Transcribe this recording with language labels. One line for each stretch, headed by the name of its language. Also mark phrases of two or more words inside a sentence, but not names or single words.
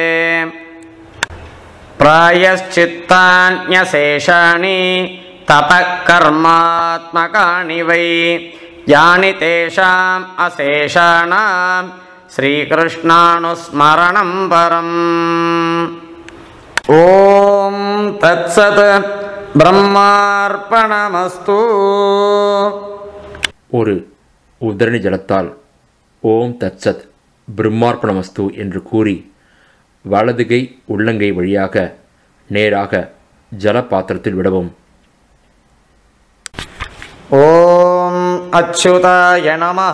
Sanskrit: प्रायश्चित्तान्यशेषाणि तपःकर्मात्मकानि वै यानि तेषाम् अशेषाणां श्रीकृष्णानुस्मरणं परम्। ॐ तत्सत् ब्रह्मार्पणमस्तु।
Tamil: ஒரு உதரணி ஜலத்தால்
Sanskrit: ॐ तत्सत् ब्रह्मार्पणमस्तु
Tamil: என்று கூறி வலதுகை உள்ளங்கை வழியாக நேராக ஜலபாத்திரத்தில் விடவும்.
Sanskrit: ॐ अच्युताय नमः.